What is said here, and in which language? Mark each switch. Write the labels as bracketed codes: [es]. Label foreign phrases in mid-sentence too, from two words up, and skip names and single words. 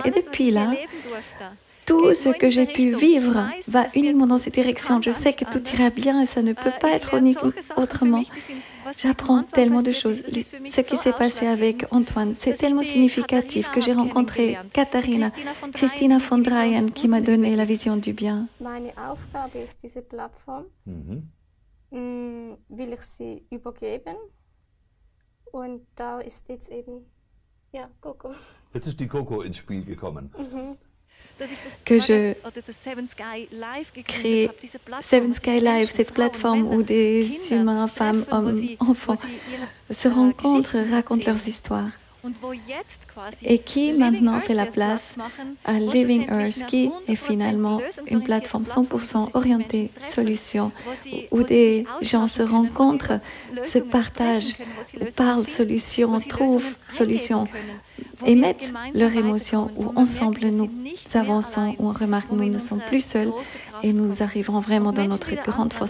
[fr] Et depuis là, tout ce que j'ai pu vivre va uniquement dans cette direction. Je sais que tout ira bien et ça ne peut pas être autrement. J'apprends tellement de choses. Ce qui s'est passé avec Antoine, c'est tellement significatif que j'ai rencontré Katharina, Christina von Dreien, qui m'a donné la vision du bien. [de] Meine Aufgabe ist diese Plattform. Will ich sie übergeben? Und da ist jetzt eben, ja, Coco. Jetzt ist die Coco ins Spiel gekommen. [fr] Que je crée Seven Sky Live, cette plateforme où des humains, femmes, hommes, enfants se rencontrent, racontent leurs histoires. Et qui maintenant fait la place à Living Earth, qui est finalement une plateforme 100% orientée solution, où des gens se rencontrent, se partagent, parlent solutions, trouvent solutions, émettent leurs émotions, où ensemble nous avançons, où on remarque que nous ne sommes plus seuls et nous arriverons vraiment dans notre grande force.